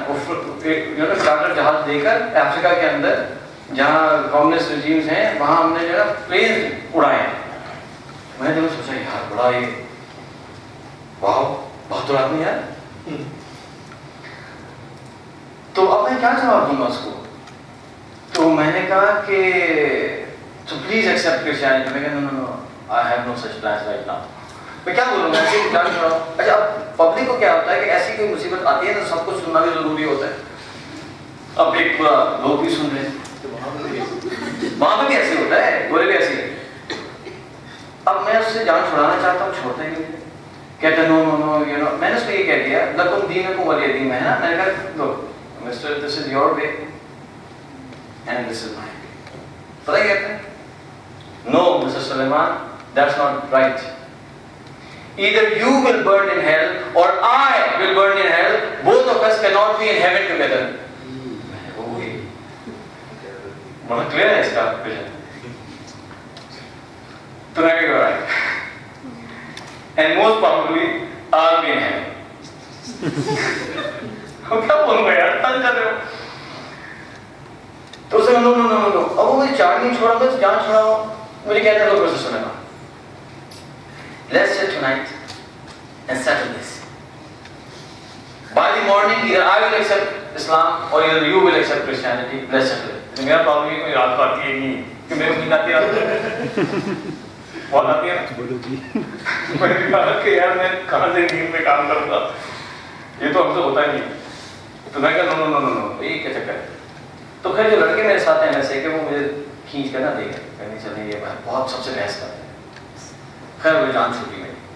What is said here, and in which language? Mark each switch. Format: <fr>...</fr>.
<ur>وہ چارٹر جہاز دے کر افریقہ کے اندر جہاں کمیونسٹ رجیمز ہیں وہاں ہم نے جو ہے پلین اڑائے ہیں. میں نے سوچا یار بڑا یہ واو بہت آدمی ہے. تو اب میں کیا جواب دوں گا اس کو؟ تو میں نے کہا کہ</ur> <en>so please accept Christianity.</en> <ur>میں کہا</ur> <en>no, I have no such plans right now.</en> <ur>میں کیا بولوں گا ایسے جان چھوڑا. اچھا اب پبلک کو کیا ہوتا ہے کہ ایسی کوئی مصیبت آتی ہے تو سب کچھ سننا بھی ضروری ہوتا ہے. اب ایک پورا لوگ بھی سن رہے ہیں، وہاں پہ بھی ایسے ہوتا ہے، گورے بھی ایسے. اب میں اس سے جان چھڑانا چاہتا ہوں، چھوڑتا ہی نہیں. کہتا</ur> <en>No no no you know.</en> <ur>میں نے اس کو یہ کہہ دیا</ur> <ar>لکم دینکم ولی دین.</ar> <ur>میں نا میں نے کہا</ur> <en>Look mister this is your way and this is my way.</en> <ur>پتہ کیا کہتے ہیں؟</ur> <en>No, Mr. Suleiman, that's not right. Either you will burn in hell or I will burn in hell. Both of us cannot be in heaven together.</en> <ur>بہت clear ہے اس کا vision. تو میں کہا right.</ur> <en>And most probably I'll be in heaven.</en> <ur>کیا بولوں گا یار، تنگ کر رہے ہو. تو اسے نو نو نو نو. اب وہ مجھے چار نہیں چھوڑا، بس جان چھوڑا ہو. مجھے کہتے ہیں لوگ سے سنے گا</ur> <en>let's sit tonight and settle this. By the morning either I will accept Islam or either you will accept Christianity. Let's settle it.</en> <ur>میرا پرابلم یہ کوئی رات کو آتی ہے نہیں کہ میرے کو نیند آتی ہے بہت آتی ہے نا. میں نے کہا کہ یار میں کہاں سے نیند میں کام کروں گا، یہ تو ہم سے ہوتا ہی نہیں. تو میں کہا نو نو نو نو یہ کیا چکر ہے. تو خیر جو لڑکے میرے ساتھ ہیں ویسے کہ وہ مجھے کھینچ کر نہ دے گا کہنے چلیں یہ بہت سب سے بحث کرتے ہیں. خیر وہ جان چھوٹی میری.</ur>